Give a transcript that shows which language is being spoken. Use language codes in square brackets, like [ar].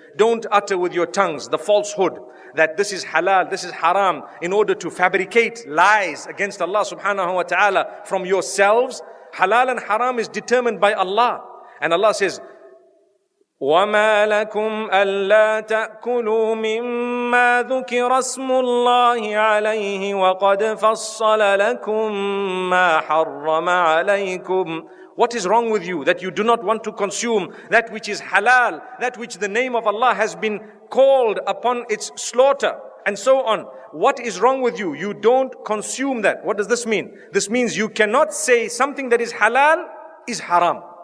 [en] Don't utter with your tongues the falsehood that this is halal, this is haram, in order to fabricate lies against Allah subhanahu wa ta'ala from yourselves. Halal and haram is determined by Allah. And Allah says, [ar] وَمَا لَكُمْ أَلَّا تَأْكُلُوا مِمَّا ذُكِرَ اسْمُ اللَّهِ عَلَيْهِ وَقَدْ فَصَّلَ لَكُمْ مَا حَرَّمَ عَلَيْكُمْ. [en] What is wrong with you that you do not want to consume that which is halal, that which the name of Allah has been called upon its slaughter, and so on? What is wrong with you? You don't consume that. What does this mean? This means you cannot say something that is halal is haram.